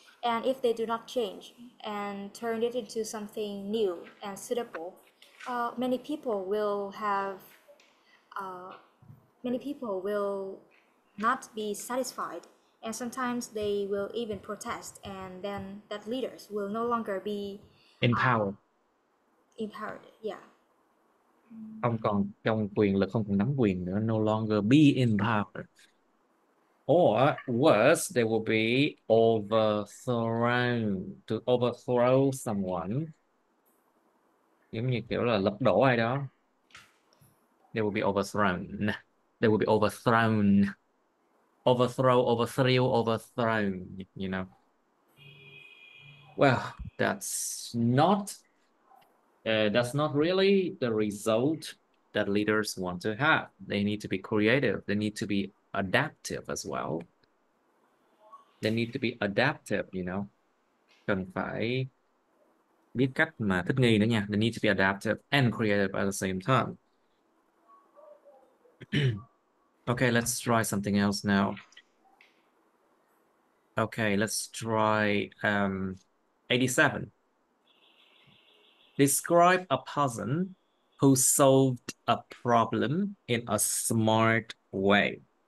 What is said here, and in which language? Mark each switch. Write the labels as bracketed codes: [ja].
[en] And if they do not change and turn it into something new and suitable, many people will have many people will not be satisfied, and sometimes they will even protest, and then that leaders will no longer be Empower. empowered. Yeah. [vi] Không còn trong quyền lực, không còn nắm quyền nữa. [en] No longer be empowered. Or worse, they will be overthrown. To overthrow someone, [vi] giống như kiểu là lật đổ ai đó. [en] They will be overthrown. They will be overthrown. Overthrow, overthrew, overthrown, you know. Well, that's not really the result that leaders want to have. They need to be creative. They need to be adaptive as well. They need to be adaptive, you know. [vi] Cần phải biết cách mà thích nghi nữa nha. [en] They need to be adaptive and creative at the same time. Okay, let's try something else now. Okay, let's try 87. Describe a person who solved a problem in a smart way.